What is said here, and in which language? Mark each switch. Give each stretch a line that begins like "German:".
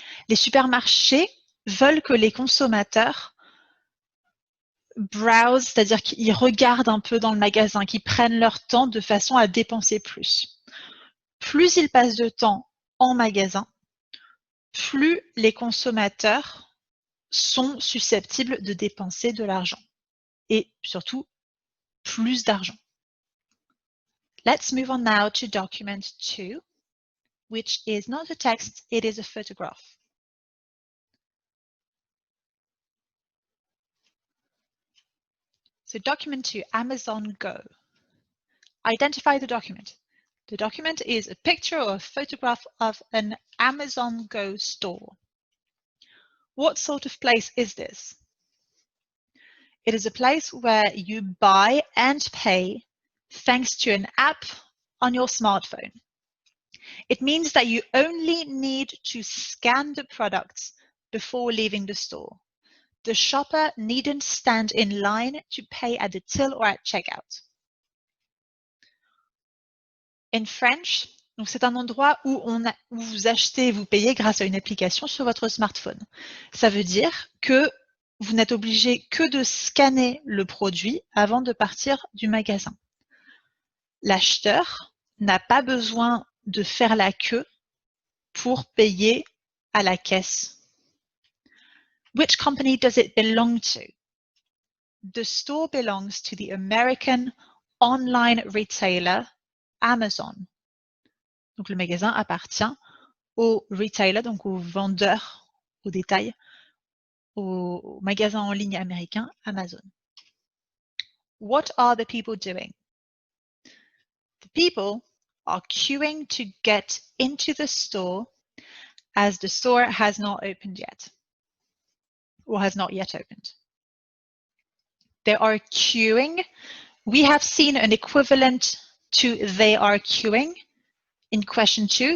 French: Les supermarchés veulent que les consommateurs browse, c'est-à-dire qu'ils regardent un peu dans le magasin, qu'ils prennent leur temps de façon à dépenser plus. Plus ils passent de temps en magasin, plus les consommateurs sont susceptibles de dépenser de l'argent. Et surtout, plus d'argent.
English: Let's move on now to document 2, which is not a text, it is a photograph. So document 2, Amazon Go. Identify the document. The document is a picture or a photograph of an Amazon Go store. What sort of place is this? It is a place where you buy and pay thanks to an app on your smartphone. It means that you only need to scan the products before leaving the store. The shopper needn't stand in line to pay at the till or at checkout. In French,
French: donc c'est un endroit où vous achetez et vous payez grâce à une application sur votre smartphone. Ça veut dire que vous n'êtes obligé que de scanner le produit avant de partir du magasin. L'acheteur n'a pas besoin de faire la queue pour payer à la caisse.
English: Which company does it belong to? The store belongs to the American online retailer Amazon.
French: Donc le magasin appartient au retailer, donc au vendeur au détail, au magasin en ligne américain Amazon.
English: What are the people doing? The people are queuing to get into the store as the store has not opened yet, or has not yet opened. They are queuing. We have seen an equivalent to they are queuing in question 2.